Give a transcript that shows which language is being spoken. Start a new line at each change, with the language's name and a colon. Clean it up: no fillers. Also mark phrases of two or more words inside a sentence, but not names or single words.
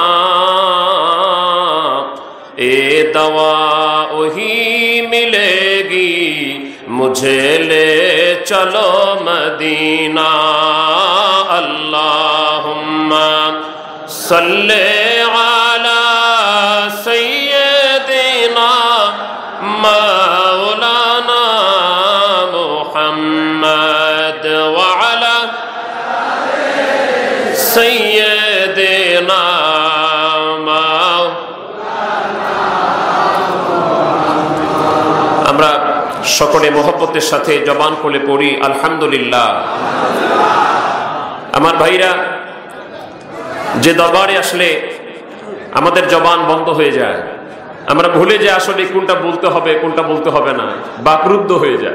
Urdu: اے دوا وہی ملے گی مجھے لے چلو مدینہ
Arabic: اللہم صلی علی سیدنا مولانا محمد وعلی سیدنا
Bangla: আমরা সকলে মহব্বতের সাথে জবান খুলে পড়ি আলহামদুলিল্লাহ। আমার ভাইরা, যে দরবারে আসলে আমাদের জবান বন্ধ হয়ে যায়, আমরা ভুলে যাই আসলে কোনটা বলতে হবে কোনটা বলতে হবে না, বাকরুদ্ধ হয়ে যায়।